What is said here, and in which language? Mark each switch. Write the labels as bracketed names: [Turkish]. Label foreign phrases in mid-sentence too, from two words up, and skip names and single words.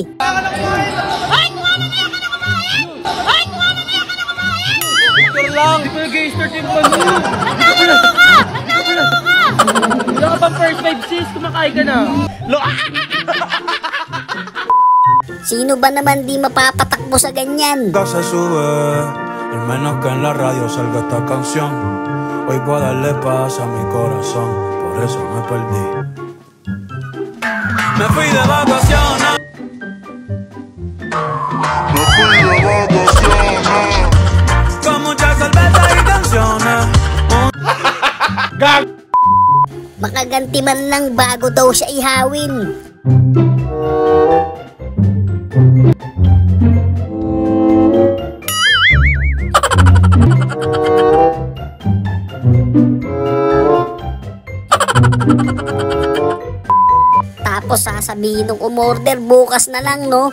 [Filipino] Ay, kumano na yan ka na kumain! Ay, kumano na yan ka na kumain! Picture lang! Di ko nag-i-start yung ano! Naglalaro ka! Naglalaro ka! Wala ka bang first 5 sis? Kumakain ka na! Sino ba naman di mapapatakbo sa ganyan? [Spanish] Se sube, al menos que en la radio salga esta canción. Hoy voy a darle paz a mi corazón, por eso me perdí. Me fui de vacaciones. Con muchas cervezas y canciones. [Filipino] Makaganti man lang bago daw siya ihawin. Tapos sasabihin ng umorder bukas na lang, no?